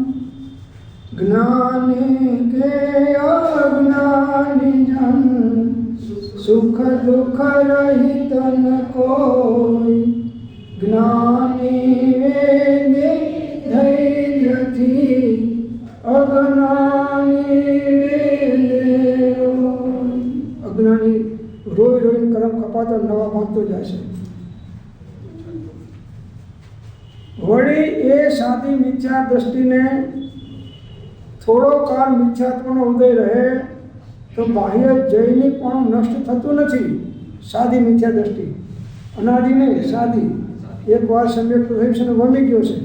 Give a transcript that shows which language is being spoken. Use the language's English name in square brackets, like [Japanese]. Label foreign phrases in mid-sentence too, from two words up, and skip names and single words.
[Gujarati] જ્ઞાની કે અજ્ઞાની જન, સુખ દુઃખ રહિત ન કોઈ। જ્ઞાની વેદે ધૈર્ય થી, અજ્ઞાની વેદે રોઈ। અજ્ઞાની રોઈ રોઈ કરમ કપાતા નવા બાંધતો જાશે। वળી એ સાદી મિથ્યા દ્રષ્ટિને થોડો કાળ મિથ્યાત્વનો ઉદય રહે તો બાહ્ય જયની પણ નષ્ટ થતું નથી। સાદી મિથ્યા દ્રષ્ટિ અનાદિ નહીં, સાદી એકવાર સમ્યક પ્રદર્શન વમી ગયો છે।